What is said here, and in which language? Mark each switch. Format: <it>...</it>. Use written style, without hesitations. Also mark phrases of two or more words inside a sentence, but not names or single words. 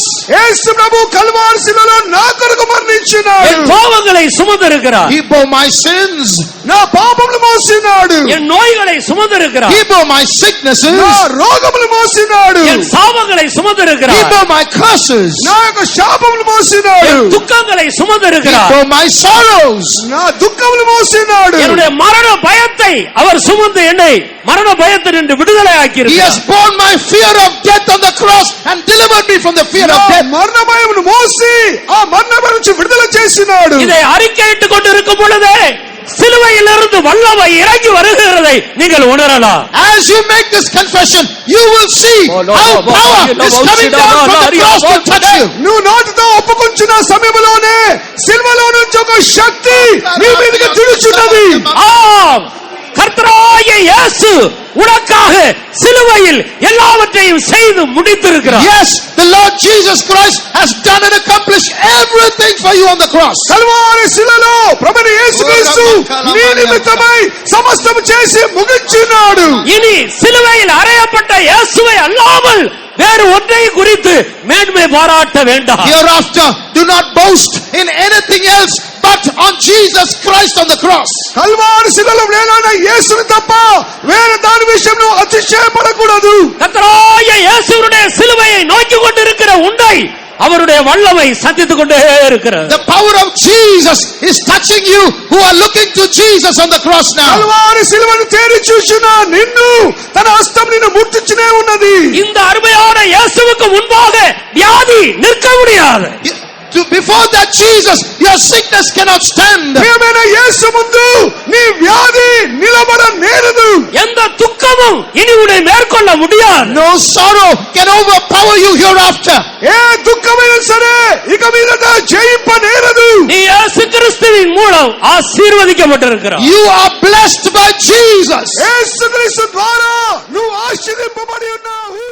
<te>యేసు ప్రభు కల్వారి శిలువలో నా కొరకు మరణించినాడు.</te> <ta>என் பாவங்களை சுமந்திருக்கிறார்.</ta> <en>He bore my sins.</en> <te>నా పాపములు మోసినాడు.</te> <ta>என் நோய்களை சுமந்திருக்கிறார்.</ta> <en>He bore my sicknesses.</en> <te>నా రోగములు మోసినాడు.</te> <ta>என் சாபங்களை</ta> <en>He</en> <ta>சுமந்திருக்கிறார்.</ta> <en>bore my curses.</en> <te>నా యొక్క శాపములు మోసినాడు.</te> <ta>என் துக்கங்களை</ta> <en>He</en> <ta>சுமந்திருக்கிறார்.</ta> <en>bore my sorrows.</en> <te>నా దుఃఖములు మోసినాడు.</te> <ta>என்னுடைய மரண பயத்தை அவர் சுமந்து என்னை மரண பயத்தினின்று விடுதலை</ta> <en>He has</en> <ta>ஆக்கியிருக்கிறார்.</ta> <en>borne my fear of death on the cross and delivered me from the fear of death.</en> <te>మరణ భయమును మోసి ఆ మరణ భయం నుంచి విడుదల చేసినాడు.</te> <ta>இதை அறிக்கையிட்டுக் கொண்டிருக்கும் பொழுதே சிலுவையிலிருந்து வல்லமை இறங்கி வருகிறதை நீங்கள் உணரலாம்.</ta> <en>As you make this confession, you will see how power is coming down from the cross to touch you.</en> <te>నువ్వు నోటితో ఒప్పుకుంటున్న సమయంలోనే సిలువలో నుంచి ఒక శక్తి నీ మీదకి తిరుగుచున్నది.</te> <ta>ஆம், கர்த்தராகிய இயேசு உனக்காக சிலுவையில் எல்லாவற்றையும் செய்து முடித்திருக்கிறார்.</ta> <en>Yes, the Lord Jesus Christ has done and accomplished everything for you on the cross.</en> <te>కల్వారి శిలలో ప్రభువైన యేసుక్రీస్తు నీ నిమిత్తమై సమస్తము చేసి ముగించినాడు.</te> <ta>இனி சிலுவையில் அறையப்பட்ட இயேசுவை அல்லாமல் வேறு ஒன்றை குறித்து மேன்மை பாராட்ட வேண்டாம்.</ta> <en>Hereafter, do not boast in anything else but on Jesus Christ on the cross.</en> <te>కల్వారి శిలలో వేలాడ యేసుని తప్ప వేరే దాని విషయంలో అతిశయపడకూడదు.</te> <ta>கர்த்தராகிய இயேசுவுடைய சிலுவையை நோக்கி கொண்டிருக்கிற உன்னை அவருடைய வல்லமை சந்தித்துக் கொண்டே இருக்கிறது.</ta> <en>The power of Jesus is touching you who are looking to Jesus on the cross now.</en> <te>కల్వారి శిలువను తేరి చూసిన నిన్ను తన హస్తం నిన్ను ముట్టించునే ఉన్నది.</te> <ta>இந்த அருமையான இயேசுவுக்கு முன்பாக வியாதி நிற்க முடியாது.</ta> <en>Before that Jesus, your sickness cannot stand.</en> <te>ప్రియమైన యేసు ముందు నీ వ్యాధి నిలబడ నేరదు.</te> <ta>எந்த துக்கமும் இனி உன்னை மேற்கொள்ள முடியாது.</ta> <en>No sorrow can overpower you hereafter.</en> <te>ఏ దుఃఖమైనా సరే ఇక మీదట జయింప నేరదు.</te> <ta>நீ இயேசு கிறிஸ்துவின் மூலம் ஆசீர்வதிக்கப்பட்டிருக்கிறாய்.</ta> <en>You are blessed by Jesus.</en> <te>యేసుక్రీస్తు ద్వారా నువ్వు ఆశీర్వదింపబడి ఉన్నావు.</te>